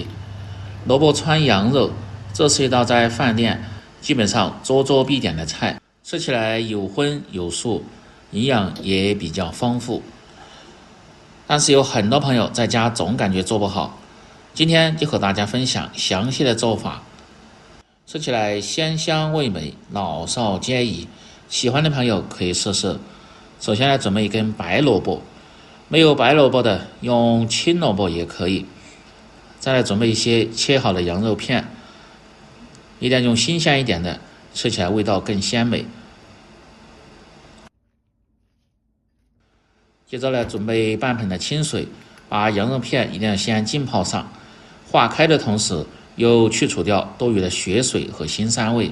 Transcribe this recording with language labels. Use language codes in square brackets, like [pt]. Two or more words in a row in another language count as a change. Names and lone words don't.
[zh] 萝卜汆羊肉，這是一道在飯店基本上桌桌必點的菜，吃起來有荤有素，營養也比較豐富。但是有很多朋友在家總感覺做不好，今天就和大家分享詳細的做法，吃起来鮮香味美，老少皆宜。喜歡的朋友可以試試。首先来準備一根白蘿蔔，沒有白蘿蔔的用青蘿蔔也可以。再來準備一些切好的羊肉片，一定要用新鮮一點的，吃起來味道更鮮美。接着来準備半盆的清水，把羊肉片一定要先浸泡上，化開的同時又去除掉多餘的血水和腥膻味。